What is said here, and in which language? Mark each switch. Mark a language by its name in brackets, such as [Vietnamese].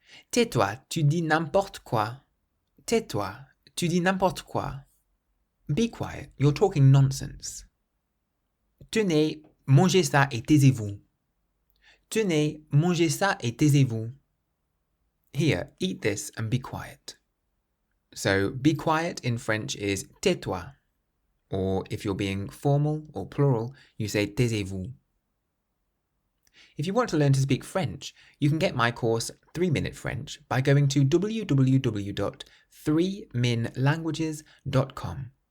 [French] Tais-toi, tu dis n'importe quoi. Tais-toi, tu dis n'importe quoi. [English] Be quiet, you're talking nonsense. [French] Tenez, mangez ça et taisez-vous. Tenez, mangez ça et taisez-vous. [English] Here, eat this and be quiet. So, be quiet in French is tais-toi. Or if you're being formal or plural, you say taisez-vous. If you want to learn to speak French, you can get my course 3-Minute French by going to www.3minlanguages.com.